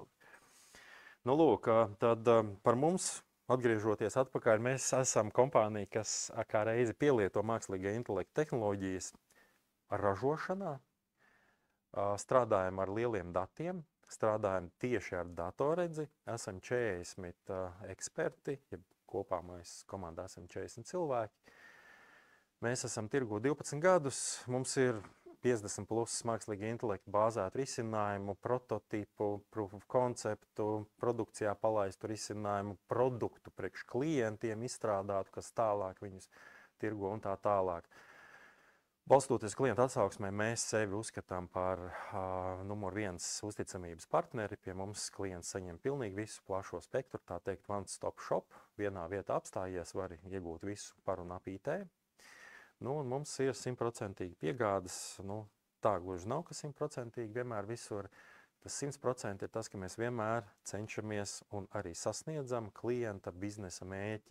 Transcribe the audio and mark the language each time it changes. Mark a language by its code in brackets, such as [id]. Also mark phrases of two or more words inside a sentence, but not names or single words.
[lv] Lūk, tad par mums, atgriežoties atpakaļ, mēs esam kompānija, kas kā reizi pielieto mākslīgā intelekta tehnoloģijas ražošanā, strādājam ar lieliem datiem, strādājam tieši ar datorredzi, esam 40 eksperti, ja kopā mēs komandā esam 40 cilvēki. Mēs esam tirgu 12 gadus, mums ir 50 plus mākslīgi intelektu bāzētu risinājumu, prototipu, [en] proof of [lv] konceptu, produkcijā palaistu risinājumu, produktu priekš klientiem izstrādātu, kas tālāk viņus tirgo un tā tālāk. Balstoties klientu atsauksmē, mēs sevi uzskatām par numur 1 uzticamības partneri. Pie mums klients saņem pilnīgi visu plašo spektru, tā teikt, [en] one stop shop. [lv] Vienā vietā apstājies, vari iegūt visu par un ap IT. Un mums ir 100% piegādes, tā gluži nav, ka 100% vienmēr visur. Tas 100% ir tas, ka mēs vienmēr cenšamies un arī sasniedzam klienta biznesa mērķi.